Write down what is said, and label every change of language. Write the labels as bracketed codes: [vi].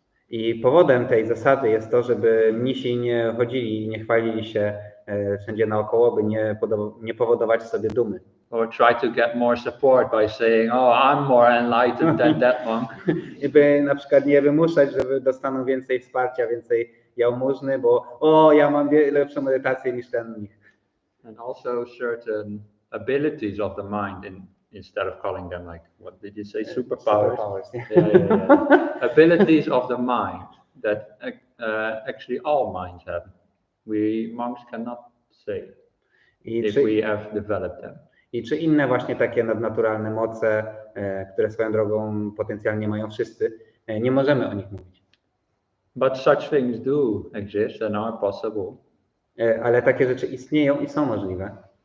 [pl] I powodem tej zasady jest to, żeby mnisi nie chodzili i nie chwalili się wszędzie naokoło, by nie powodować sobie dumy. [en] Or try to get more support by saying, oh, I'm more enlightened than that monk. [pl] I by na przykład nie wymuszać, żeby dostaną więcej wsparcia, więcej jałmużny, bo ja mam lepszą medytację niż ten mnich. [en] And also certain abilities of the mind instead of calling them like, what did you say, superpowers? Superpowers, yeah. Yeah. Abilities of the mind that actually all minds have. We monks cannot say if we have developed them. [pl] I czy inne właśnie takie nadnaturalne moce, które swoją drogą potencjalnie mają wszyscy, nie możemy o nich mówić. [en] But such things do exist and are possible. [pl] Ale takie rzeczy istnieją i są możliwe.